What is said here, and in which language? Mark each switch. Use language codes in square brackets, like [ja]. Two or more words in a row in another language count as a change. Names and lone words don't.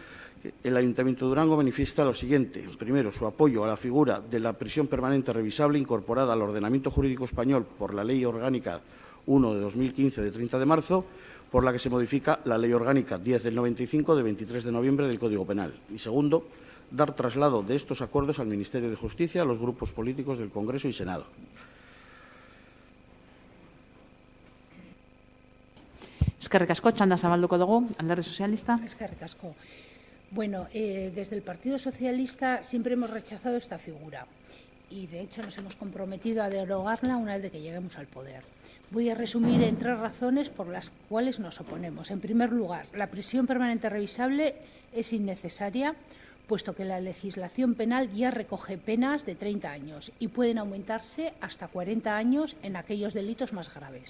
[es] El Ayuntamiento de Durango manifiesta lo siguiente. Primero, su apoyo a la figura de la prisión permanente revisable incorporada al ordenamiento jurídico español por la Ley Orgánica 1 de 2015 de 30 de marzo, por la que se modifica la Ley Orgánica 10 del 95 de 23 de noviembre del Código Penal. Y segundo, dar traslado de estos acuerdos al Ministerio de Justicia, a los grupos políticos del Congreso y Senado. [eu] Eskerrik asko, txanda zabalduko dugu, Alderdi Sozialista. Eskerrik asko. [es] Bueno, desde el Partido Socialista siempre hemos rechazado esta figura y, de hecho, nos hemos comprometido a derogarla una vez que lleguemos al poder. Voy a resumir en 3 razones por las cuales nos oponemos. En primer lugar, la prisión permanente revisable es innecesaria, puesto que la legislación penal ya recoge penas de 30 años y pueden aumentarse hasta 40 años en aquellos delitos más graves.